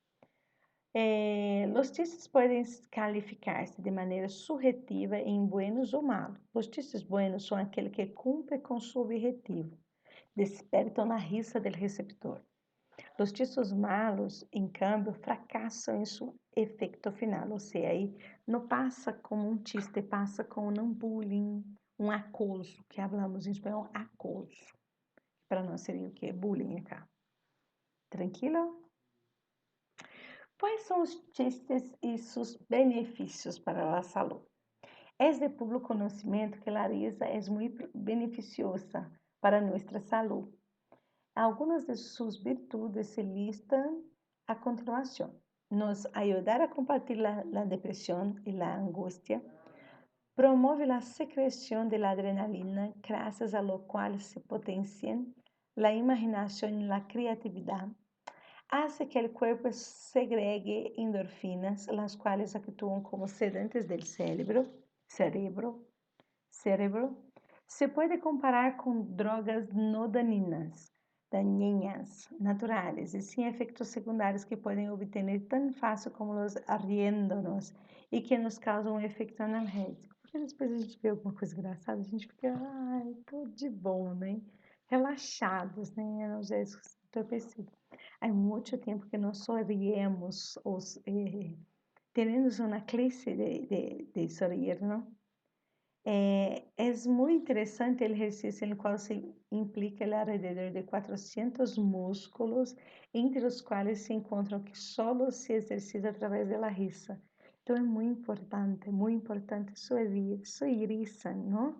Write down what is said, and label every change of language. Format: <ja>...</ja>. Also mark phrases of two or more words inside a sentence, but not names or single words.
<es>Los chistes pueden calificarse de manera subjetiva en buenos o malos. Los chistes buenos son aquellos que cumplen con su objetivo, despertam la risa del receptor. Los chistes malos, en cambio, fracasan en su efecto final, o sea,</es> <pt>aí não passa como um chiste, passa como um bullying, um acoso, que hablamos em espanhol, acoso. Para nós seria o quê? Bullying acá. Tranquilo? Quais são os chistes e seus benefícios para a saúde? É de público conhecimento que a risa é muito beneficiosa para nossa saúde.</pt> <es>Algunas de sus virtudes se listan a continuación. Nos ayudará a combatir la depresión y la angustia. Promueve la secreción de la adrenalina, gracias a lo cual se potencian la imaginación y la creatividad. Hace que el cuerpo segregue endorfinas, las cuales actúan como sedantes del cerebro. Se puede comparar con drogas no dañinas, naturales y sin efectos secundarios que pueden obtener tan fácil como los riéndonos</es> <pt>e que nos causam um efeito analgésico. Porque depois a gente vê alguma coisa engraçada, a gente fica, ai, tudo de bom, né? Relaxados, né? Analgésicos entorpecidos. Há muito tempo que nós só riemos, temos uma classe de sorrir, não?</pt> <es>Es muy interesante el ejercicio en el cual se implica alrededor de 400 músculos, entre los cuales se encuentran que solo se ejercita a través de la risa. Entonces es muy importante su risa, ¿no?</es>